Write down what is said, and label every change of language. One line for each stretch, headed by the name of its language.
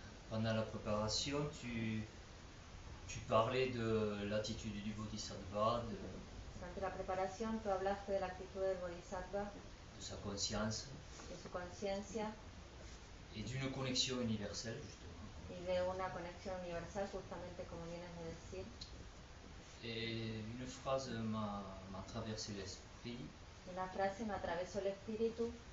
French: Pendant la préparation, tu parlais de l'attitude du Bodhisattva,
Spanish: Durante la preparación tú hablaste de la actitud del Bodhisattva,
French: de sa conscience,
Spanish: de su conciencia
French: et d'une connexion universelle, justement.
Spanish: Y de una conexión universal, justamente como vienes de decir.
French: Et une phrase m'a traversé l'esprit.
Spanish: Una frase me atravesó el espíritu.